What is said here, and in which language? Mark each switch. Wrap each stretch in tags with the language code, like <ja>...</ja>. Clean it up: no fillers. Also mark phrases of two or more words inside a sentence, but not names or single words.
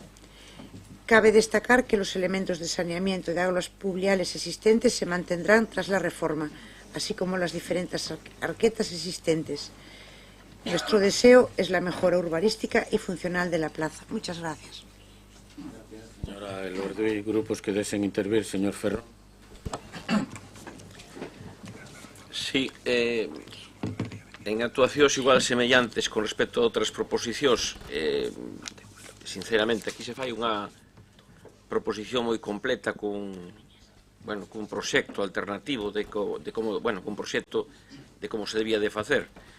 <es>Cabe destacar que los elementos de saneamiento de aguas pluviales existentes se mantendrán tras la reforma, así como las diferentes arquetas existentes. Nuestro deseo es la mejora urbanística y funcional de la plaza. Muchas gracias. Señora Elorduy, grupos que deseen intervir, señor Ferrón.</es> <gl>Sí, en actuacións igual semellantes con respecto a outras proposicións, sinceramente, aquí se fai unha proposición moi completa cun proxecto alternativo de como se debía de facer.</gl>